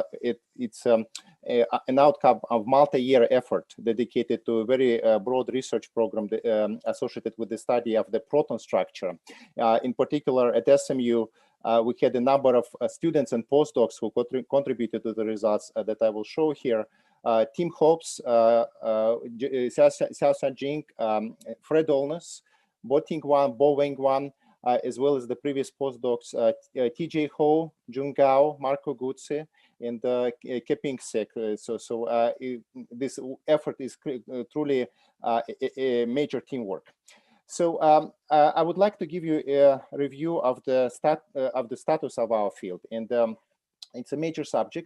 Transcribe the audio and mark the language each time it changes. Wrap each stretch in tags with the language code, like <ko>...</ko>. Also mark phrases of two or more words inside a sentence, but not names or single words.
<en>It's an outcome of multi-year effort dedicated to a very broad research program associated with the study of the proton structure. In particular, at SMU, we had a number of students and postdocs who contributed to the results that I will show here. Tim Hobbs, Xiaoshan Jing, Fred Olness, Bo Ting Wan, Bo Weng Wan, as well as the previous postdocs, TJ Ho, Jun Gao, Marco Guzzi, and Keping Sek. This effort is truly a major teamwork. So I would like to give you a review of the status of our field, and it's a major subject.</en>